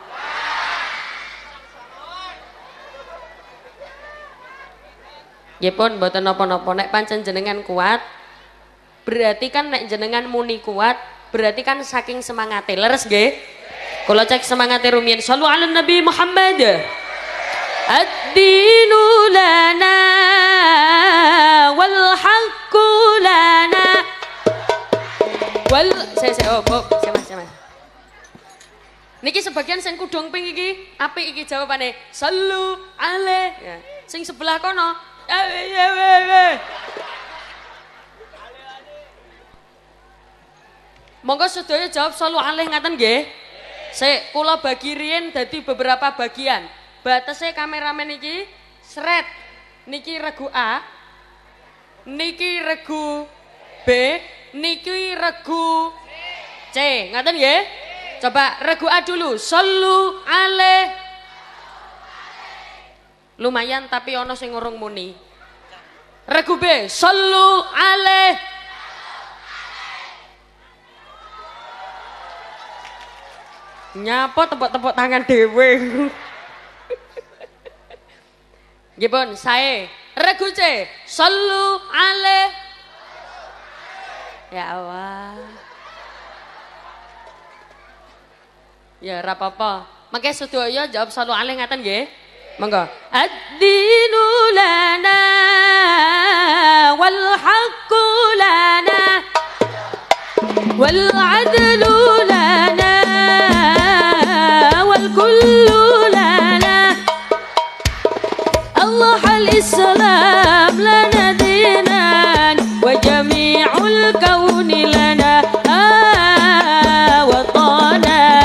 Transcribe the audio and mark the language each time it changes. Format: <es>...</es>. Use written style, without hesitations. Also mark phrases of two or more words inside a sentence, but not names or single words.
<jv>Nggih pun mboten napa-napa, nek pancen jenengan kuat berarti kan nek jenengan muni kuat berarti kan saking semangate. Leres nggih? Kula cek semangate rumiyin.</jv> <ar>صلوا على النبي محمد. الدين لنا والحق لنا والسايا.</ar> <jv>Niki sebagian sing kudung ping iki apik iki jawabane.</jv> <ar>صلوا عليه.</ar> <jv>Ya. Sing sebelah kono. Monggo sedaya jawab</jv> <ar>صلوا عليه</ar> <jv>ngaten nggih. Sik kula bagi riyen dadi beberapa bagian. Batese kameramen iki sret. Niki regu A. Niki regu B. Niki regu C. Ngaten nggih? Coba regu A dulu.</jv> <ar>صلوا عليه.</ar> <jv>Lumayan tapi ono sing ngurung muni. Regu B.</jv> <ar>صلوا عليه.</ar> <jv>Nyapa tepuk-tepuk tangan dhewe. Nggih pun, sae. Regu C.</jv> <ar>صلوا عليه. يا الله.</ar> <jv>Ya ora apa-apa. Mangke sedaya jawab</jv> <ar>صلوا عليه</ar> <jv>ngaten nggih. Monggo.</jv> <ar>الدين لنا والحق لنا والعدل لنا والكل لنا الله الإسلام لنا دينا وجميع الكون لنا وطنا</ar>